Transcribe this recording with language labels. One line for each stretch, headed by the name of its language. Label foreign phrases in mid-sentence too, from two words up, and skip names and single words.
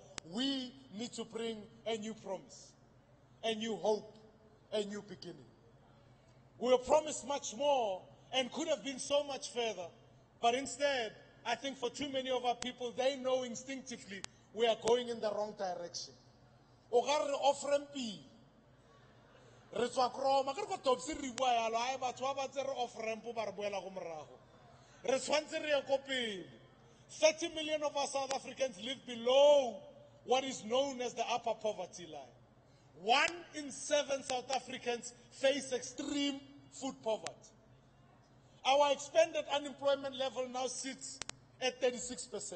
English: We need to bring a new promise, a new hope, a new beginning. We were promised much more and could have been so much further. But instead, I think for too many of our people, they know instinctively we are going in the wrong direction.
Tswana: Re tswa kroma ke go topse re bua yalo ai batho ba ba tsere
English: off ramp
Tswana: ba re boela go morago re tshwantse re ye go pele
English: 30 million of our South Africans live below what is known as the upper poverty line. 1 in 7 South Africans face extreme food poverty. Our expanded unemployment level now sits at 36%.